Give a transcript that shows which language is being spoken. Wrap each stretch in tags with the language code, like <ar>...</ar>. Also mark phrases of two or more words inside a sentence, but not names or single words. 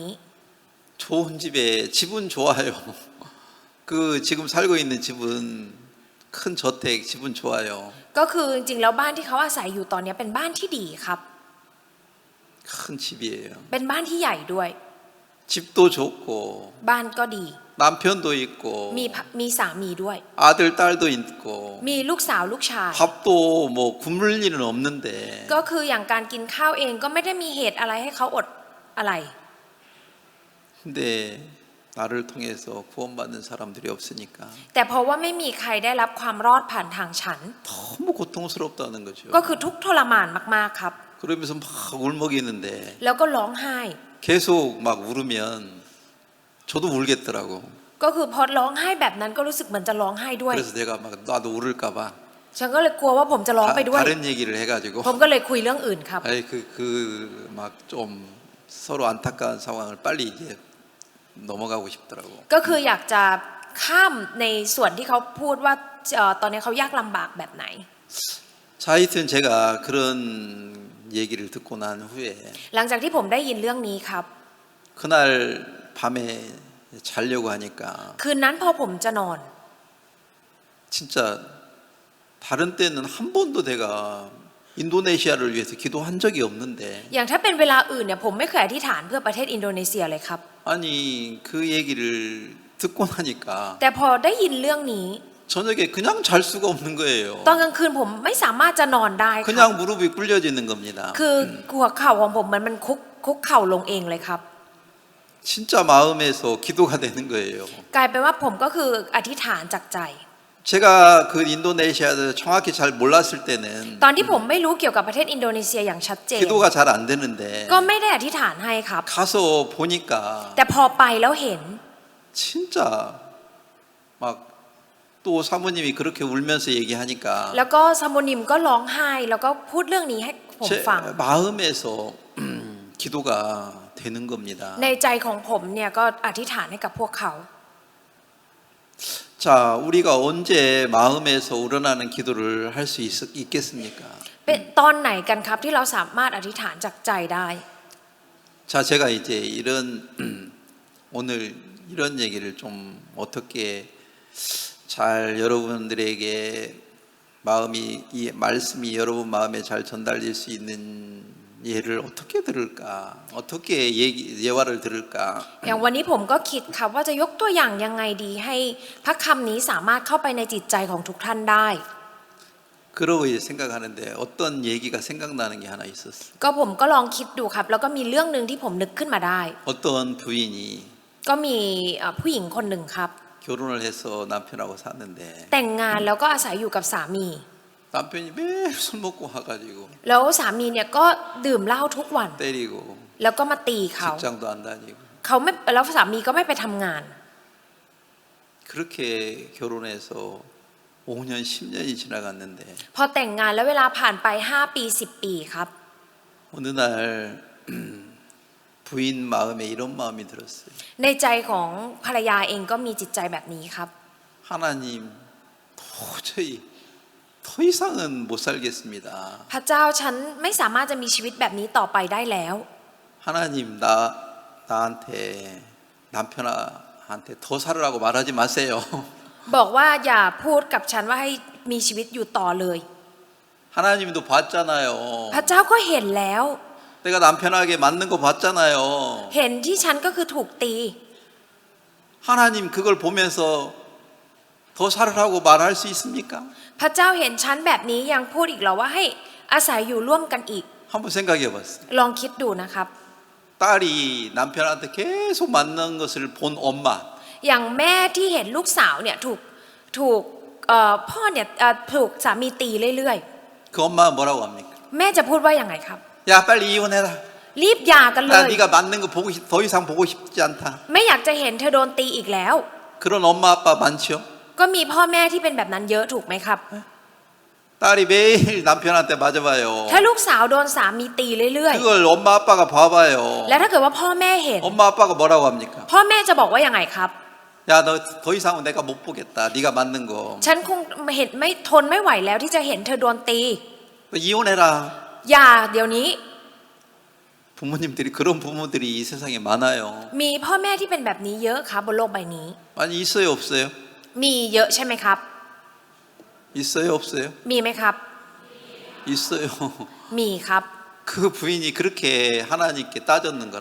<ko>좋은 집에 집은 좋아요. 그 지금 살고 있는 집은 큰 저택 집은 좋아요.</ko> <th>ก็คือจริงๆแล้วบ้านที่เขาอาศัยอยู่ตอนนี้เป็นบ้านที่ดีครับ</th> <ko>큰 집이에요.</ko> <th>เป็นบ้านที่ใหญ่ด้วย</th> <ko>집도 좋고</ko> <th>บ้านก็ดี</th> <ko>남편도 있고</ko> <th>มีสามีด้วย</th> <ko>아들 딸도 있고</ko> <th>มีลูกสาวลูกชาย</th> <ko>밥도 뭐 굶을 일은 없는데</ko> <th>ก็คืออย่างการกินข้าวเองก็ไม่ได้มีเหตุอะไรให้เขาอดอะไร</th> <ko>근데 나를 통해서 구원받는 사람들이 없으니까</ko> <th>แต่เพราะว่าไม่มีใครได้รับความรอดผ่านทางฉัน</th> <ko>너무 고통스럽다는 거죠.</ko> <th>ก็คือทุกข์ทรมานมากๆครับ</th> <ko>그러면서 막 울먹이는데</ko> <th>แล้วก็ร้องไห้</th> <ko>계속 막 울으면 저도 울겠더라고.</ko> <th>ก็คือพอร้องไห้แบบนั้นก็รู้สึกเหมือนจะร้องไห้ด้วย</th> <ko>그래서 내가 막 나도 울을까봐</ko> <th>ฉันก็เลยกลัวว่าผมจะร้องไปด้วย</th> <ko>다른 얘기를 해가지고</ko> <th>ผมก็เลยคุยเรื่องอื่นครับ</th> <ko>아이 그 막 좀 서로 안타까운 상황을 빨리 이제 넘어가고 싶더라고.</ko> <th>ก็คืออยากจะข้ามในส่วนที่เขาพูดว่าตอนนี้เขายากลำบากแบบไหน</th> <ko>자, 하여튼 제가 그런 얘기를 듣고 난 후에</ko> <th>หลังจากที่ผมได้ยินเรื่องนี้ครับ</th> <ko>그날 밤에 자려고 하니까</ko> <th>คืนนั้นพอผมจะนอน</th> <ko>진짜 다른 때는 한 번도 내가 인도네시아를 위해서 기도한 적이 없는데</ko> <th>อย่างถ้าเป็นเวลาอื่นเนี่ยผมไม่เคยอธิษฐานเพื่อประเทศอินโดนีเซียเลยครับ</th> <ko>아니 그 얘기를 듣고 나니까</ko> <th>แต่พอได้ยินเรื่องนี้</th> <ko>저녁에 그냥 잘 수가 없는 거예요.</ko> <th>ตอนกลางคืนผมไม่สามารถจะนอนได้ครับ</th> <ko>그냥 무릎이 꿇려지는 겁니다.</ko> <th>คือหัวเข่าของผมมันคุกเข่าลงเองเลยครับ</th> <ko>진짜 마음에서 기도가 되는 거예요.</ko> <th>กลายเป็นว่าผมก็คืออธิษฐานจากใจ</th> <ko>제가 그 인도네시아를 정확히 잘 몰랐을 때는</ko> <th>ตอนที่ผมไม่รู้เกี่ยวกับประเทศอินโดนีเซียอย่างชัดเจน</th> <ko>기도가 잘 안 되는데</ko> <th>ก็ไม่ได้อธิษฐานให้ครับ</th> <ko>가서 보니까</ko> <th>แต่พอไปแล้วเห็น</th> <ko>진짜 막 또 사모님이 그렇게 울면서 얘기하니까</ko> <th>แล้วก็ซาโมนิมก็ร้องไห้แล้วก็พูดเรื่องนี้ให้ผม</th> <ko>제</ko> <th>ฟัง</th> <ko>마음에서 기도가 되는 겁니다.</ko> <th>ในใจของผมเนี่ยก็อธิษฐานให้กับพวกเขา</th> <ko>자, 우리가 언제 마음에서 우러나는 기도를 할 수 있겠습니까?</ko> <th>เป็นตอนไหนกันครับที่เราสามารถอธิษฐานจากใจได้</th> <ko>자, 제가 이제 이런 오늘 이런 얘기를 좀 어떻게 잘 여러분들에게 마음이 이 말씀이 여러분 마음에 잘 전달될 수 있는 예를 어떻게 들을까? 어떻게 예화를 들을까?</ko> <th>อย่างวันนี้ผมก็คิดครับว่าจะยกตัวอย่างยังไงดีให้พระคำนี้สามารถเข้าไปในจิตใจของทุกท่านได้</th> <ko>그러고 이제 생각하는데 어떤 얘기가 생각나는 게 하나 있었어요.</ko> <th>ก็ผมก็ลองคิดดูครับ แล้วก็มีเรื่องหนึ่งที่ผมนึกขึ้นมาได้</th> <ko>어떤 부인이</ko> <th>ก็มีผู้หญิงคนหนึ่งครับ</th> <ko>결혼을 해서 남편하고 샀는데</ko> <th>แต่งงานแล้วก็อาศัยอยู่กับสามี</th> <ko>남편이 매일 술 먹고 와가지고</ko> <th>แล้วสามีเนี่ยก็ดื่มเหล้าทุกวัน</th> <ko>때리고</ko> <th>แล้วก็มาตีเขา</th> <ko>직장도 안 다니고</ko> <th>เขาไม่แล้วสามีก็ไม่ไปทำงาน</th> <ko>그렇게 결혼해서 5년 10년이 지나갔는데</ko> <th>พอแต่งงานแล้วเวลาผ่านไป5 ปี10 ปีครับ</th> <ko>어느 날 부인 마음에 이런 마음이 들었어요.</ko> <th>ในใจของภรรยาเองก็มีจิตใจแบบนี้ครับ</th> <ko>하나님 도저히 더 이상은 못 살겠습니다.</ko> <th>พระเจ้าฉันไม่สามารถจะมีชีวิตแบบนี้ต่อไปได้แล้ว</th> <ko>하나님 나한테 남편한테 더 살으라고 말하지 마세요.</ko> <th>บอกว่าอย่าพูดกับฉันว่าให้มีชีวิตอยู่ต่อเลย</th> <ko>하나님도 봤잖아요.</ko> <th>พระเจ้าก็เห็นแล้ว</th> <ko>내가 남편에게 맞는 거 봤잖아요.</ko> <th>เห็นที่ฉันก็คือถูกตี</th> <ko>하나님 그걸 보면서 더 살으라고 말할 수 있습니까?</ko> <th>พระเจ้าเห็นฉันแบบนี้ยังพูดอีกเหรอว่าให้อาศัยอยู่ร่วมกันอีก</th> <ko>한번 생각해 봤어요.</ko> <th>ลองคิดดูนะครับ</th> <ko>딸이 남편한테 계속 맞는 것을 본 엄마.</ko> <th>อย่างแม่ที่เห็นลูกสาวเนี่ยถูกพ่อเนี่ยถูกสามีตีเรื่อย</th> <ko>그 엄마가 뭐라고 합니까?</ko> <th>ๆ แม่จะพูดว่าอย่างไงครับ</th> <ko>야 빨리 이혼해라.</ko> <th>รีบหย่ากันเล</th> <ko>나 ย 네가 맞는 거 더 이상 보고 싶지 않다.</ko> <th>ไม่อยากจะเห็นเธอโดนตีอีกแล้ว</th> <ko>그런 엄마 아빠 많죠?</ko> <th>ก็มีพ่อแม่ที่เป็นแบบนั้นเยอะถูกไหมครับ</th> <ko>딸이 매일 남편한테 맞아봐요.</ko> <th>ถ้าลูกสาวโดนสามีตีเรื่อย</th> <ko>그걸 엄마 아빠가 봐봐요.</ko> <th>ๆ แล้วถ้าเกิดว่าพ่อแม่เห็น</th> <ko>엄마 아빠가 뭐라고 합니까?</ko> <th>พ่อแม่จะบอกว่าอย่างไงครับ</th> <ko>야 너 더 이상은 내가 못 보겠다. 네가 맞는 거.</ko> <th>ฉันคงเห็นไม่ทนไม่ไหวแล้วที่จะเห็นเธอโดนตี</th> <ko>이혼해라.</ko> <th>อย่าเดี๋ยวนี้</th> <ko>부모님들이 그런 부모들이 이 세상에 많아요.</ko> <th>มีพ่อแม่ที่เป็นแบบนี้เยอะครับบนโลกใบนี้</th> <ko>많이 있어요, 없어요?</ko> <th>มีเยอะใช่ไหมครับ</th> <ko>있어요, 없어요?</ko> <th>มีไหมครับ</th> <ko>있어요.</ko> <th>มีครับ</th> <ko>그 부인이 그렇게 하나님께 따졌는 거라.</ko>